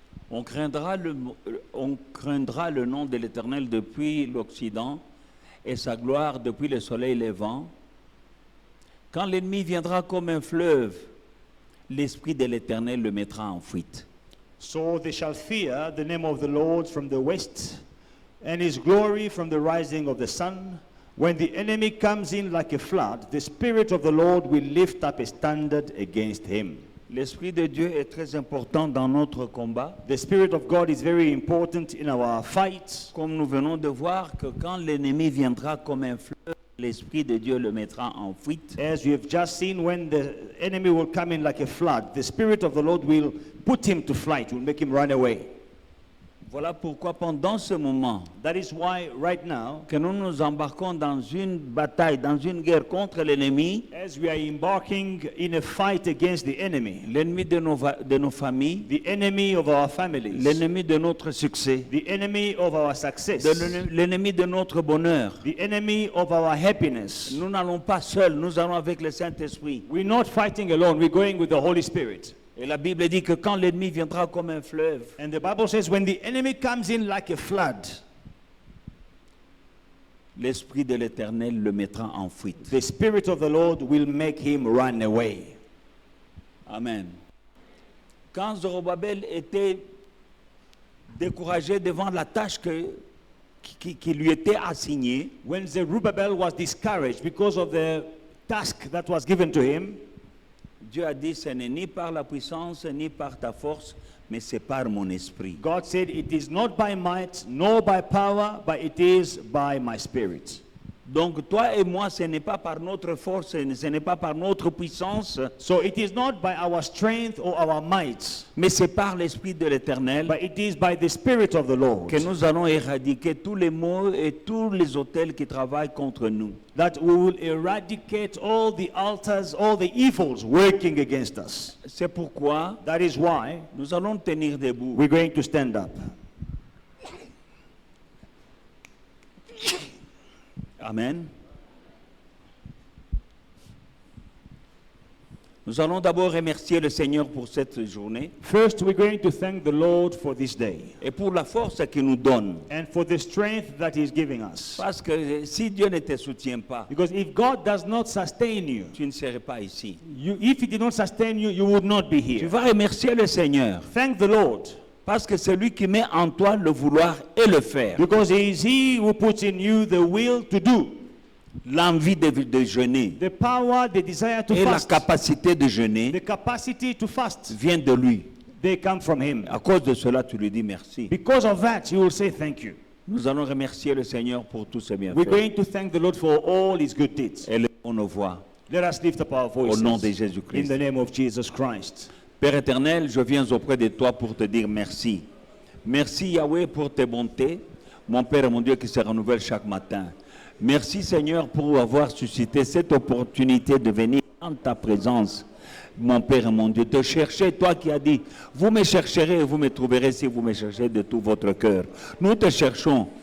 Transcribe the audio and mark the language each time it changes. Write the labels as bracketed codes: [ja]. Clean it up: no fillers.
[fr] On craindra le nom de l'Éternel depuis l'Occident et sa gloire depuis le soleil levant. Quand l'ennemi viendra comme un fleuve, l'Esprit de l'Éternel le mettra en fuite. [en] So they shall fear the name of the Lord from the west, and his glory from the rising of the sun. When the enemy comes in like a flood, the Spirit of the Lord will lift up a standard against him. [fr] L'Esprit de Dieu est très important dans notre combat. [en] The Spirit of God is very important in our fight. [fr] Comme nous venons de voir que quand l'ennemi viendra comme un fleuve, l'Esprit de Dieu le mettra en fuite. [en] As we have just seen, when the enemy will come in like a flood, the Spirit of the Lord will put him to flight, will make him run away. [fr] Voilà pourquoi pendant ce moment [en] That is why right now, [fr] que nous nous embarquons dans une bataille, dans une guerre contre l'ennemi, [en] as we are embarking in a fight against the enemy, [fr] l'ennemi de nos familles, [en] the enemy of our families, [fr] l'ennemi de notre succès, [en] the enemy of our success, [fr] l'ennemi de notre bonheur. [en] the enemy of our happiness. [fr] Nous n'allons pas seuls, nous allons avec le Saint-Esprit. [en] We're not fighting alone, we're going with the Holy Spirit. [fr] Et la Bible dit que quand l'ennemi viendra comme un fleuve, [en] And the Bible says when the enemy comes in like a flood, [fr] l'Esprit de l'Éternel le mettra en fuite. [en] the Spirit of the Lord will make him run away. Amen. [fr] Quand Zorobabel était découragé devant la tâche qui lui était assignée, [en] When Zerubbabel was discouraged because of the task that was given to him, [fr] Dieu a dit, ce n'est ni par la puissance, ni par ta force, mais c'est par mon esprit. [en] God said, it is not by might, nor by power, but it is by my Spirit. [fr] Donc toi et moi, ce n'est pas par notre force, ce n'est pas par notre puissance, [en] So it is not by our strength or our might, [fr] mais c'est par l'Esprit de l'Éternel [en] but it is by the Spirit of the Lord [fr] que nous allons éradiquer tous les maux et tous les autels qui travaillent contre nous. [en] that we will eradicate all the altars, all the evils working against us. [fr] C'est pourquoi [en] That is why [fr] nous allons tenir debout. [en] we're going to stand up. Amen. [fr] Nous allons d'abord remercier le Seigneur pour cette journée [en] First, we're going to thank the Lord for this day [fr] et pour la force qu'il nous donne. [en] and for the strength that He's giving us. [fr] Parce que si Dieu ne te soutient pas, [en] Because if God does not sustain you, [fr] tu ne serais pas ici. [en] if He did not sustain you, you would not be [fr] Tu [en] here. [fr] vas remercier le Seigneur [en] Thank the Lord, [fr] parce que c'est lui qui met en toi le vouloir et le faire. [en] because it is He who puts in you the will to do, [fr] L'envie de jeûner [en] the power, the desire to [fr] et la [en] fast, [fr] capacité de jeûner [en] the capacity to fast. [fr] vient de lui. [en] They come from Him. [fr] À cause de cela, tu lui dis merci. [en] Because of that, you will say thank you. [fr] Nous allons remercier le Seigneur pour tous ses [en] We're [fr] bienfaits. [en] going to thank the Lord for all His good deeds. [fr] Élevons nos voix [en] Let us lift up our [fr] au nom de [en] voices in [fr] Jésus-Christ. [en] the name of Jesus Christ. [fr] Père éternel, je viens auprès de toi pour te dire merci. Merci Yahweh pour tes bontés, mon Père et mon Dieu qui se renouvelle chaque matin. Merci Seigneur pour avoir suscité cette opportunité de venir en ta présence, mon Père et mon Dieu, te chercher, toi qui as dit, vous me chercherez et vous me trouverez si vous me cherchez de tout votre cœur. Nous te cherchons